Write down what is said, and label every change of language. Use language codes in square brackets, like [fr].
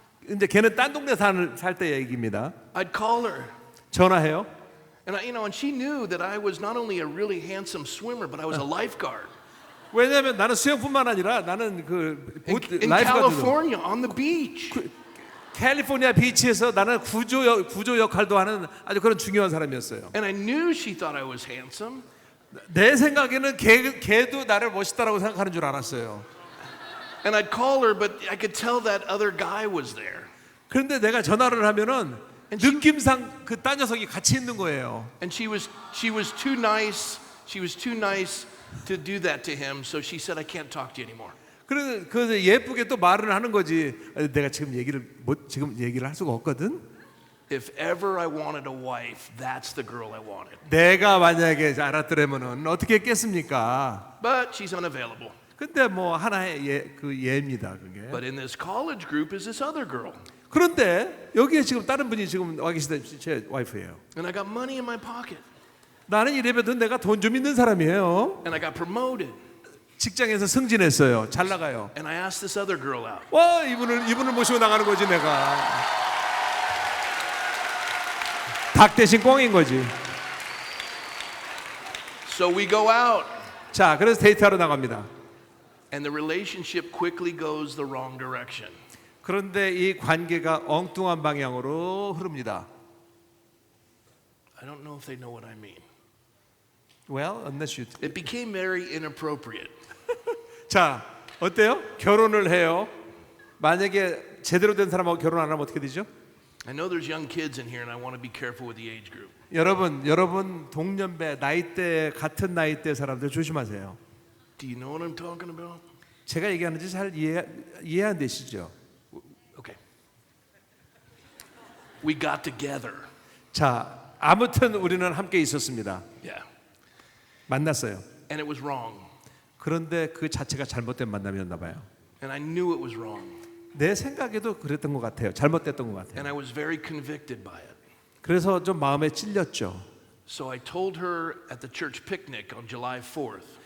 [ko] 이제 걔는 딴 동네 살 때 얘기입니다. [en] I'd call her. [ko] 전화해요. [en] And she knew that I was not only a really handsome swimmer, but I was a lifeguard. [ko] 왜냐하면 나는 수영뿐만 아니라 나는 그 [en] In California, on the beach. [ko] 캘리포니아 비치에서 나는 구조 역할도 하는 아주 그런 중요한 사람이었어요. [en] And I knew she thought I was handsome. [ko] 내 생각에는 걔도 나를 멋있다라고 생각하는 줄 알았어요. [en] And I'd call her, but I could tell that other guy was there. [ko] 그런데 내가 전화를 하면은 느낌상 그 딴 녀석이 같이 있는 거예요. [en] And she was too nice. She was too nice to do that to him. So she said, I can't talk to you anymore. [ko] 그래서 예쁘게 또 말을 하는 거지. 내가 지금 얘기를 할 수가 없거든. [en] If ever I wanted a wife, that's the girl I wanted. [ko] 내가 만약에 알았더라면은 어떻게 했겠습니까? [en] But she's unavailable. [ko] 근데 뭐 하나의 예입니다, 그게. [en] But in this college group is this other girl. [ko] 그런데 여기에 지금 다른 분이 지금 와 계시다. 제 와이프예요. [en] And I got money in my pocket. [ko] 나는 이래봬도 내가 돈 좀 있는 사람이에요. [en] And I got promoted. [ko] 직장에서 승진했어요. 잘 나가요. [en] And I asked this other girl out. [ko] 와, 이분을 모시고 나가는 거지 내가. 닭 대신 꽁인 거지. [en] So we go out. [ko] 자, 그래서 데이트하러 나갑니다. [en] And the relationship quickly goes the wrong direction. [ko] 그런데 이 관계가 엉뚱한 방향으로 흐릅니다. [en] I don't know if they know what I mean. Well, unless you. It became very inappropriate. [ko] 자, 어때요? 결혼을 해요. 만약에 제대로 된 사람하고 결혼 안 하면 어떻게 되죠? [en] I know there's young kids in here and I want to be careful with the age group. [ko] 여러분 동년배 같은 나이대 사람들 조심하세요. [en] Do you know what I'm talking about? [ko] 제가 얘기하는지 잘 이해 안 되시죠? [en] Okay. We got together. [ko] 자, 아무튼 우리는 함께 있었습니다. [en] Yeah. [ko] 만났어요. [en] And it was wrong. [ko] 그런데 그 자체가 잘못된 만남이었나 봐요. [en] And I knew it was wrong. [ko] 내 생각에도 그랬던 것 같아요. 잘못됐던 것 같아요. [en] And I was very convicted by it. [ko] 그래서 좀 마음에 찔렸죠. [en] So I told her at the church picnic on July 4th.